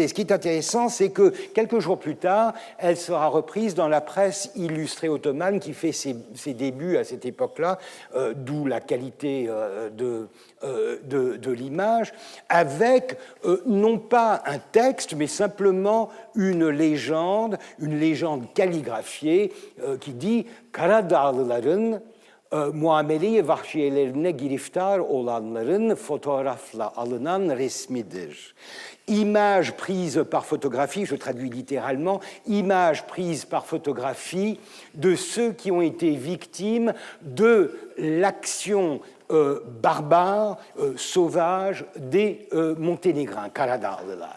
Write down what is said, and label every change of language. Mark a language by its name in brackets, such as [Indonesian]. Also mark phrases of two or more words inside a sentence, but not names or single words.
[French] Ce qui est intéressant, c'est que quelques jours plus tard, elle sera reprise dans la presse illustrée ottomane qui fait ses débuts à cette époque-là, d'où la qualité de l'image, avec non pas un texte, mais simplement une légende calligraphiée qui dit « [Turkish] Karadağlıların muamele-i vahşiyelerine giriftar olanların fotoğrafla alınan resmidir ». [French] Image prise par photographie, je traduis littéralement, image prise par photographie de ceux qui ont été victimes de l'action barbare, sauvage des Monténégrins, Karadağlılar.